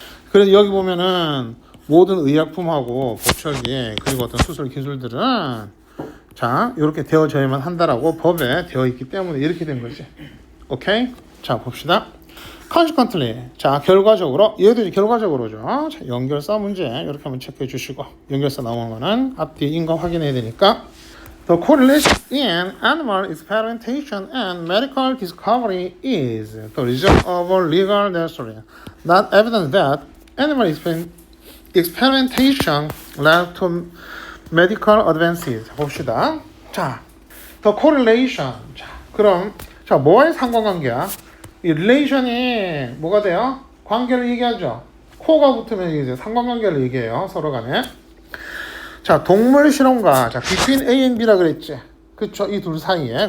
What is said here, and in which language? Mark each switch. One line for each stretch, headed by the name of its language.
Korean: 그래서 여기 보면은 모든 의약품하고 보철기 그리고 어떤 수술 기술들은 자 이렇게 되어져야만 한다라고 법에 되어 있기 때문에 이렇게 된 거지. 오케이? 자, 봅시다. consequently 자 결과적으로 얘도 결과적으로죠. 자, 연결사 문제 이렇게 한번 체크해 주시고 연결사 나오는 거는 앞뒤 인과 확인해야 되니까
English: the correlation in animal experimentation and medical discovery is the result of a legal necessary not evidence that animal experimentation led to medical advances.
Korean: 자, 봅시다. 자, the correlation 자 그럼 자 뭐의 상관관계야? 이 relation이 뭐가 돼요? 관계를 얘기하죠. 코가 붙으면 이제 상관관계를 얘기해요. 서로 간에. 자, 동물 실험과 자,
English: between A and B
Korean: 라 그랬지. 그쵸? 이 둘 사이에.